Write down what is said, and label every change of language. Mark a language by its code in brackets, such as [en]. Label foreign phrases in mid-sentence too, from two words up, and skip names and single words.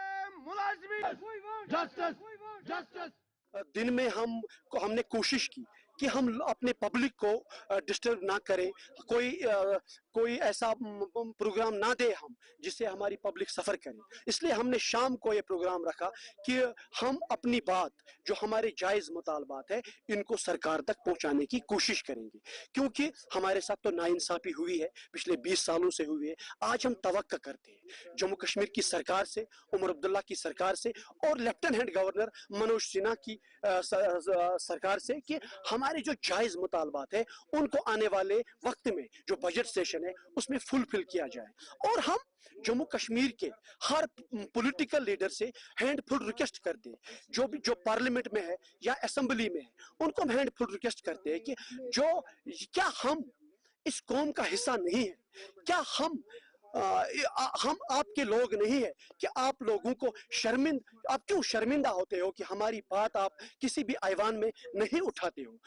[ur] دن میں ہم نے کوشش کی کہ ہم اپنے پبلک کو ڈسٹرب نہ کریں, کوئی ایسا پروگرام نہ دے ہم جس سے ہماری پبلک سفر کرے. اس لیے ہم نے شام کو یہ پروگرام رکھا کہ ہم اپنی بات جو ہمارے جائز مطالبات ہے ان کو سرکار تک پہنچانے کی کوشش کریں گے, کیونکہ ہمارے ساتھ تو ناانصافی ہوئی ہے, پچھلے 20 سالوں سے ہوئی ہے. آج ہم توقع کرتے ہیں جموں کشمیر کی سرکار سے, عمر عبداللہ کی سرکار سے اور [en] Lieutenant Governor [ur] منوج سنہا کی سرکار سے کہ ہمارے جو جائز مطالبات ہیں ان کو آنے والے وقت میں جو [en] budget session [ur] ہے اس میں فل کیا جائے. اور ہم جموں کشمیر کے ہر [en] political leader [ur] سے [en] handful request [ur] کرتے ہیں, جو پارلیمنٹ میں ہے یا اسمبلی میں ہے ان کو ہم [en] handful request [ur] کرتے ہیں کہ کیا ہم اس قوم کا حصہ نہیں ہے, کیا ہم آپ کے لوگ نہیں ہیں کہ آپ لوگوں کو آپ کیوں شرمندہ ہوتے ہو کہ ہماری بات آپ کسی بھی ایوان میں نہیں اٹھاتے ہو؟